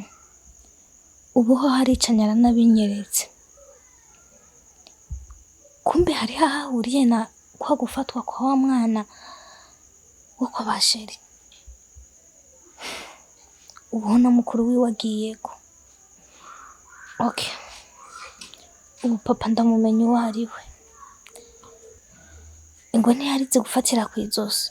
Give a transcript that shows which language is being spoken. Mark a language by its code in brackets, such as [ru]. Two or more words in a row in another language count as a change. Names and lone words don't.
[rn] Ubuho haricanye aranabinyeretse. Kumbe hari hahuriye na kwa gufatwa kwa wa mwana wo kwa basheri. Ubuho na mukuru wiwe agiyeko. Okay. Ubu papa ndamumenye uwo ari we. Ngo ntiyarize gufatira kw'izosi.